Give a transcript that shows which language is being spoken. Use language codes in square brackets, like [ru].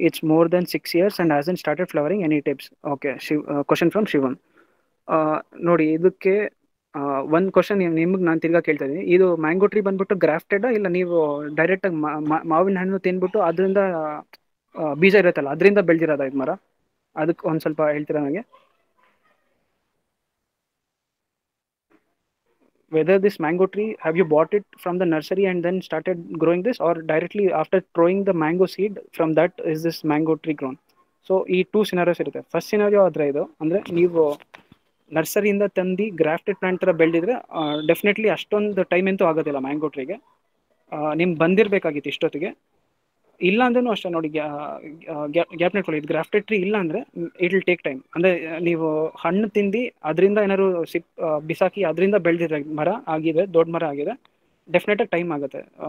[en] It's more than 6 years and hasn't started flowering. Any tips? Okay, question from Shivam. [kn] ನೋಡಿ, ಇದಕ್ಕೆ ಒಂದು question ನಿಮ್ಗೆ ನಾನು ತಿರ್ಗಾ ಕೇಳ್ತಾ ಇದ್ದೀನಿ. ಇದು ಮ್ಯಾಂಗೋ ಟ್ರೀ ಬಂದ್ಬಿಟ್ಟು ಗ್ರಾಫ್ಟೆಡ್ ಇಲ್ಲ ನೀವು ಡೈರೆಕ್ಟಾಗಿ ಮಾವಿನ ಹಣ್ಣು ತಿಂದ್ಬಿಟ್ಟು ಅದರಿಂದ ಬೀಜ ಇರುತ್ತಲ್ಲ ಅದರಿಂದ ಬೆಳೆದಿರೋದ ಇದು ಮರ? ಅದಕ್ಕೆ ಒಂದು ಸ್ವಲ್ಪ ಹೇಳ್ತೀರಾ ನನಗೆ? [en] Whether this mango tree, have you bought it from the nursery and then started growing this, or directly after throwing the mango seed from that is this mango tree grown? [kn] So ಈ 2 scenarios ಇರುತ್ತೆ. First scenario ಆದರೆ ಇದು ಅಂದರೆ ನೀವು ನರ್ಸರಿಯಿಂದ ತಂದು grafted plant ಥರ ಬೆಳೆದಿದ್ರೆ definitely ಅಷ್ಟೊಂದು ಟೈಮ್ ಅಂತೂ ಆಗೋದಿಲ್ಲ ಮ್ಯಾಂಗೋ ಟ್ರೀಗೆ. ನಿಮ್ಗೆ ಬಂದಿರಬೇಕಾಗಿತ್ತು ಇಷ್ಟೊತ್ತಿಗೆ. ಇಲ್ಲ ಅಂದ್ರೂ ಅಷ್ಟೇ ನೋಡಿ, ಗ್ಯಾಪ್ ನೆಟ್ಕೊಳ್ಳಿ. ಇದು ಗ್ರಾಫ್ಟೆಡ್ ಟ್ರೀ ಇಲ್ಲ ಅಂದರೆ [en] It will take time. [kn] ಅಂದರೆ ನೀವು ಹಣ್ಣು ತಿಂದು ಅದರಿಂದ ಏನಾದ್ರು ಬಿಸಾಕಿ ಅದರಿಂದ ಬೆಳೆದಿರೋ ಮರ ಆಗಿದೆ, ದೊಡ್ಡ ಮರ ಆಗಿದೆ, ಡೆಫಿನೆಟಾಗಿ ಟೈಮ್ ಆಗುತ್ತೆ.